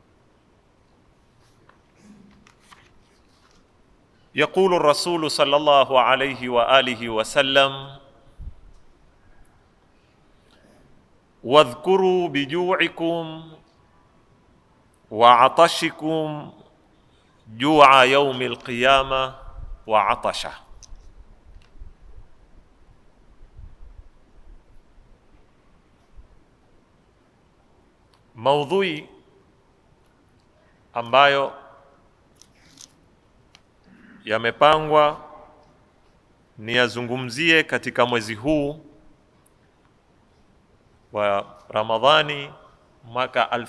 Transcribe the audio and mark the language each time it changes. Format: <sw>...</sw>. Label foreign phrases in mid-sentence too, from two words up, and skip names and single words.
<ar>يقول الرسول صلى الله عليه وآله وسلم: واذكروا بجوعكم وعطشكم جوع يوم القيامة وعطشه.</ar> <sw>Maudhui ambayo yamepangwa ni yazungumzie katika mwezi huu wa Ramadhani mwaka</sw>